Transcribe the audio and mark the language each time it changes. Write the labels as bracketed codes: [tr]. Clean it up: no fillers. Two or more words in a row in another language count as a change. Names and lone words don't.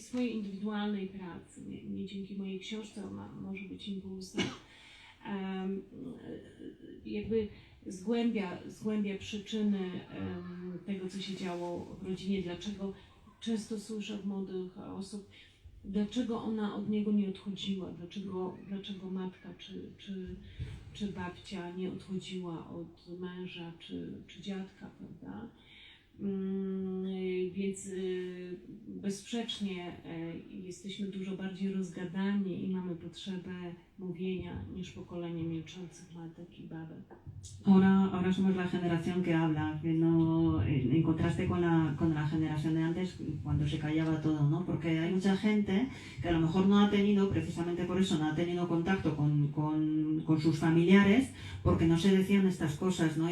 [pl] swojej indywidualnej pracy, nie dzięki mojej książce, ona może być impulsem, jakby zgłębia przyczyny tego, co się działo w rodzinie, dlaczego często słyszę od młodych osób, dlaczego ona od niego nie odchodziła, dlaczego matka czy babcia nie odchodziła od męża czy dziadka, prawda? Więc bezsprzecznie jesteśmy dużo bardziej rozgadani i mamy potrzebę mówienia niż pokolenie milczących matek i babek. [es] Ahora somos la generación que habla, que no, en contraste con la generación de antes, cuando se callaba todo, ¿no? Porque hay mucha gente que a lo mejor no ha tenido, precisamente por eso, no ha tenido contacto con sus familiares, porque no se decían estas cosas, ¿no?